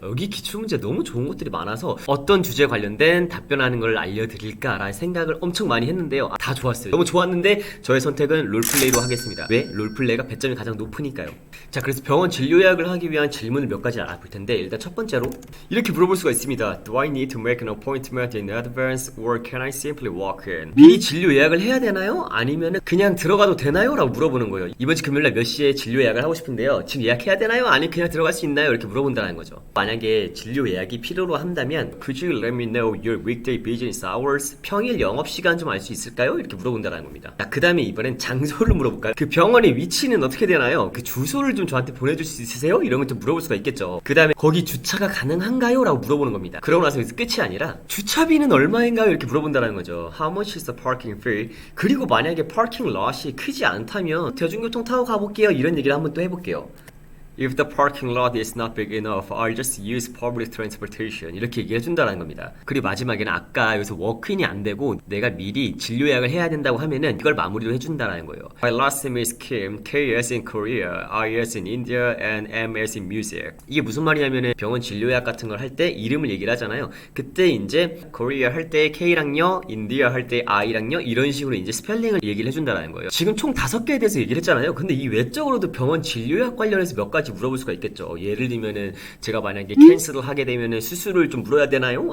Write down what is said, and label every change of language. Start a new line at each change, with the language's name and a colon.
Korean: 여기 기출문제 너무 좋은 것들이 많아서 어떤 주제에 관련된 답변하는 걸 알려드릴까라는 생각을 엄청 많이 했는데요. 다 좋았어요. 너무 좋았는데 저의 선택은 롤플레이로 하겠습니다. 왜? 롤플레이가 배점이 가장 높으니까요. 자, 그래서 병원 진료 예약을 하기 위한 질문을 몇 가지 알아볼 텐데, 일단 첫 번째로 이렇게 물어볼 수가 있습니다.
English: Do I need to make an appointment in advance or can I simply walk in?
Korean: 미리 진료 예약을 해야 되나요? 아니면 그냥 들어가도 되나요? 라고 물어보는 거예요. 이번 주 금요일날 몇 시에 진료 예약을 하고 싶은데요. 지금 예약해야 되나요? 아니면 그냥 들어갈 수 있나요? 이렇게 물어본다는 거죠. 만약에 진료 예약이 필요로 한다면
English: Could you let me know your weekday weekly business hours?
Korean: 평일 영업시간 좀 알 수 있을까요? 이렇게 물어본다는 겁니다. 자, 그 다음에 이번엔 장소를 물어볼까요? 그 병원의 위치는 어떻게 되나요? 그 주소를 좀 저한테 보내줄 수 있으세요? 이런 걸 좀 물어볼 수가 있겠죠. 그 다음에 거기 주차가 가능한가요? 라고 물어보는 겁니다. 그러고 나서 여기서 끝이 아니라 주차비는 얼마인가요? 이렇게 물어본다는 거죠.
English: How much is the parking fee?
Korean: 그리고 만약에 파킹 롯이 크지 않다면 대중교통 타고 가볼게요. 이런 얘기를 한번 또 해볼게요.
English: If the parking lot is not big enough, I'll just use public transportation.
Korean: 이렇게 얘기해 준다는 겁니다. 그리고 마지막에는 아까 여기서 워크인이 안 되고 내가 미리 진료 예약을 해야 된다고 하면은 이걸 마무리로 해준다는 거예요.
English: My last name is Kim, K as in Korea, I as in India, and M as in music.
Korean: 이게 무슨 말이냐면은 병원 진료 예약 같은 걸 할 때 이름을 얘기를 하잖아요. 그때 이제 Korea 할 때 K랑요, India 할 때 I랑요, 이런 식으로 이제 스펠링을 얘기를 해준다는 거예요. 지금 총 5개에 대해서 얘기를 했잖아요. 근데 이 외적으로도 병원 진료 예약 관련해서 몇 가지 물어볼 수가 있겠죠. 예를 들면은 제가 만약에 캔슬을 하게 되면은 수술을 좀 물어야 되나요?